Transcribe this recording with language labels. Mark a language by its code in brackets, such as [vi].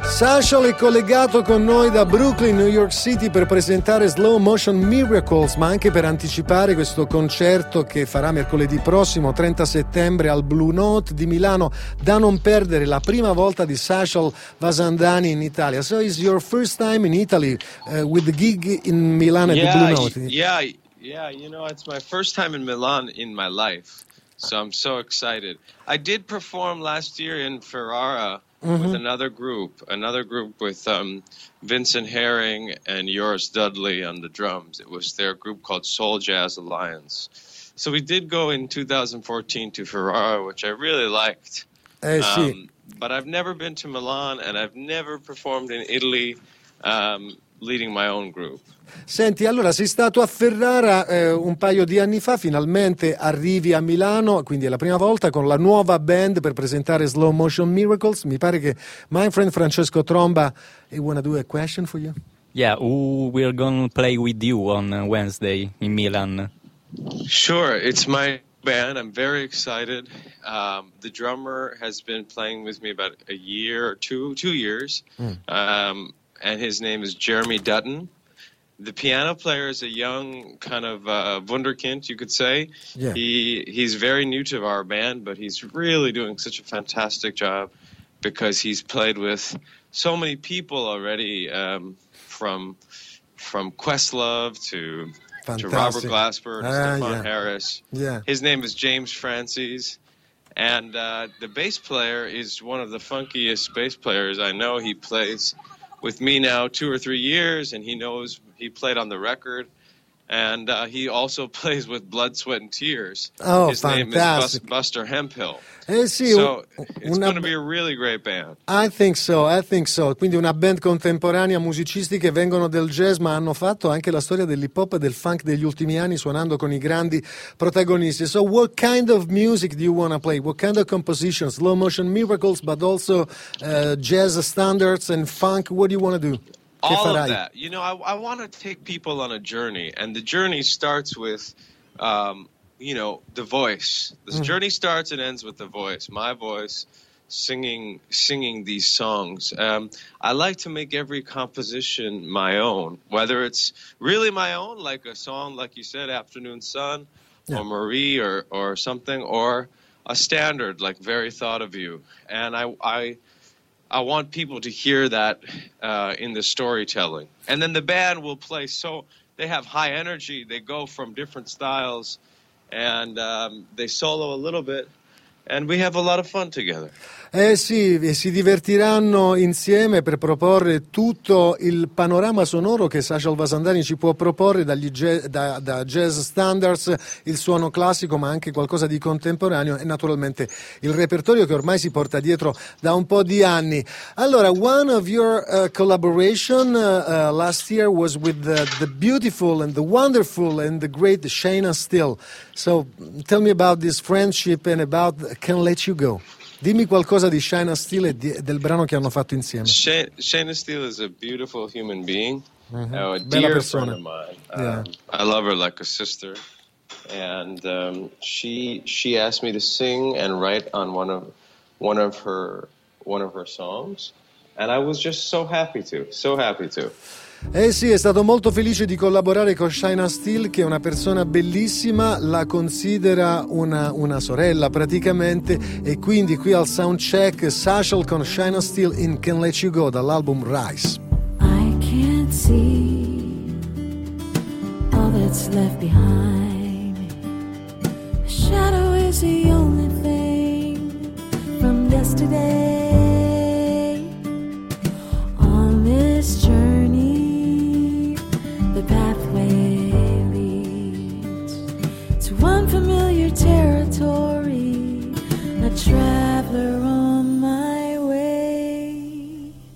[it] Marshall è collegato con noi da Brooklyn, New York City, per presentare Slow Motion Miracles, ma anche per anticipare questo concerto che farà mercoledì prossimo, 30 settembre, al Blue Note di Milano. Da non perdere, la prima volta di Sashal Vasandhani in Italia. [en] So is your first time in Italy with the gig in Milan at the Blue Note? Yeah, you know, it's my first time in Milan in my life, so I'm so excited. I did perform last year in Ferrara. Mm-hmm. With another group with Vincent Herring and Joris Dudley on the drums. It was their group called Soul Jazz Alliance. So we did go in 2014 to Ferrara, which I really liked. [it] Sì. [en] But I've never been to Milan and I've never performed in Italy leading my own group. [it] Senti, allora sei stato a Ferrara un paio di anni fa, finalmente arrivi a Milano, quindi è la prima volta con la nuova band per presentare Slow Motion Miracles. Mi pare che [en] my friend Francesco Tromba, he wanna do a question for you. Yeah, we're gonna play with you on Wednesday in Milan. Sure, it's my band, I'm very excited. The drummer has been playing with me about a year or two years. Mm. And his name is Jeremy Dutton. The piano player is a young kind of wunderkind, you could say. Yeah. He's very new to our band, but he's really doing such a fantastic job because he's played with so many people already, from Questlove to Robert Glasper to Stephon Harris. Yeah. His name is James Francis. And the bass player is one of the funkiest bass players I know. He plays with me now 2 or 3 years, and he knows, he played on the record, and he also plays with Blood, Sweat and Tears. Oh, his fantastic. Name is Buster Hemphill. [it] Sì, [en] so it's going to be a really great band. I think so. [it] Quindi una band contemporanea, musicisti che vengono del jazz ma hanno fatto anche la storia dell'hip hop e del funk degli ultimi anni suonando con i grandi protagonisti. [en] So what kind of music do you want to play? What kind of compositions? Slow Motion Miracles, but also jazz standards and funk. What do you want to do? All of that. You know, I want to take people on a journey, and the journey starts with you know, the voice. The journey starts and ends with the voice. My voice singing these songs. I like to make every composition my own, whether it's really my own, like a song, like you said, Afternoon Sun, yeah, or Marie or something, or a standard, like Very Thought of You. And I want people to hear that in the storytelling. And then the band will play so they have high energy. They go from different styles and they solo a little bit. And we have a lot of fun together. [it] Eh sì, si divertiranno insieme per proporre tutto il panorama sonoro che Sacha Alvazandani ci può proporre, da jazz standards, il suono classico, ma anche qualcosa di contemporaneo e naturalmente il repertorio che ormai si porta dietro da un po' di anni. [en] Allora, one of your collaboration last year was with the beautiful and the wonderful and the great Shayna Steele. So tell me about this friendship and about Can't Let You Go. [it] Dimmi qualcosa di Shayna Steele e del brano che hanno fatto insieme. [en] Shayna Steele is a beautiful human being, mm-hmm. A dear friend of mine. Yeah. I love her like a sister, and she asked me to sing and write on one of her songs, and I was just so happy to. [it] Eh sì, è stato molto felice di collaborare con Shayna Steele, che è una persona bellissima, la considera una sorella praticamente, e quindi qui al soundcheck Sacha con Shayna Steele in Can't Let You Go dall'album Rise. [en] I can't see all that's left behind me. Shadow is the only thing from yesterday. On this journey the pathway leads to unfamiliar territory, a traveler on my way.